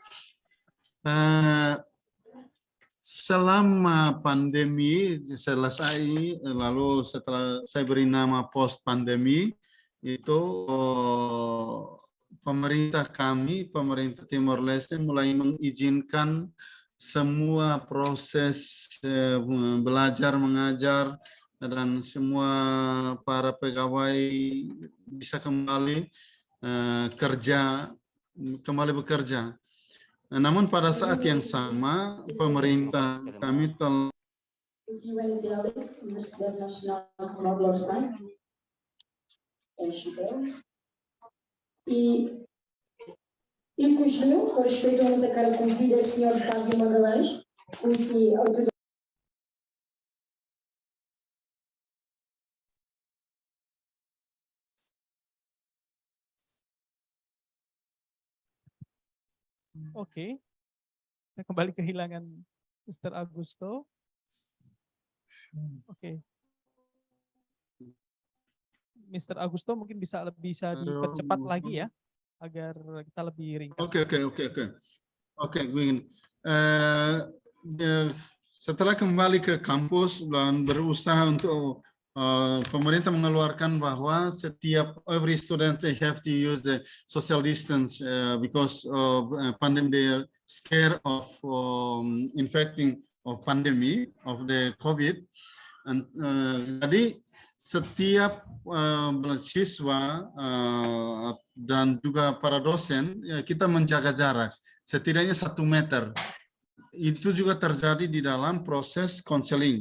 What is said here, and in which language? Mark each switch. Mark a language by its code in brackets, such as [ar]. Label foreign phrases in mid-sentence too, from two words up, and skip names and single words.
[id] Selama pandemi selesai, lalu setelah saya beri nama post pandemi, itu pemerintah Timor Leste mulai mengizinkan semua proses belajar mengajar dan semua para pegawai bisa kembali bekerja. Namun pada saat yang sama pemerintah kami telah [pt] E concluo, com respeito à nossa cara convida o Sr. Fábio Magalhães, como se [id] Oke. Kita kembali kehilangan Mr. Augusto. Oke. Mr. Augusto mungkin bisa dipercepat lagi ya agar kita lebih ringkas. Oke, begini. Setelah kembali ke kampus dan berusaha untuk pemerintah mengeluarkan bahwa [en] every student they have to use the social distance because of pandemic. They are scared of infecting of pandemic of the COVID. [id] Jadi setiap siswa dan juga para dosen kita menjaga jarak setidaknya 1 meter. Itu juga terjadi di dalam proses konseling.